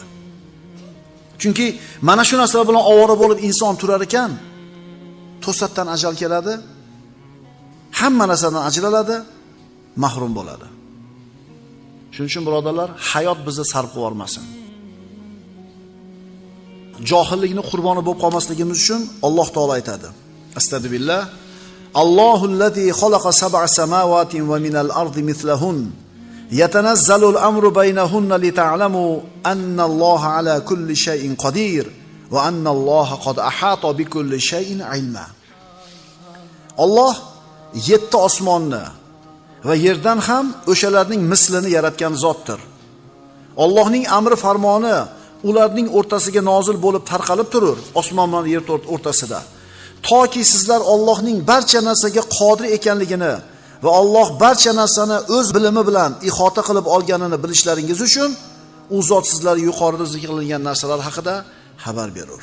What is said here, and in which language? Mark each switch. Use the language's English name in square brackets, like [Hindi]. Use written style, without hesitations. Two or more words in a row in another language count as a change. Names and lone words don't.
[Uzbek] Chunki mana shu narsalar bilan ovora bo'lib inson turar ekan, to'satdan ajal keladi, hamma narsadan ajraladi, mahrum bo'ladi. Shuning uchun birodarlar, hayot bizni sarf qilib olmasin. Johillikni qurboni bo'lib qolmasligimiz uchun Alloh taolo aytadi. [Arabic] أستغفر الله. الله الذي خلق سبع سماوات ومن الأرض مثلهن. يتنزل الأمر بينهن لتعلموا أن الله على كل شيء قدير وأن الله قد أحاط بكل شيء علما. [Uzbek] Alloh 7 osmonni va yerdan ham o'shalarning mislini yaratgan zotdir. Allohning amri farmoni ularning o'rtasiga nozil bo'lib tarqalib turur, osmon bilan yer o'rtasida. Toki sizlar Allohning barcha narsaga qodir ekanligini va Alloh barcha narsani o'z bilimi bilan ihota qilib olganini bilishlaringiz uchun u zot sizlarga yuqorida zikrilgan narsalar haqida xabar berur.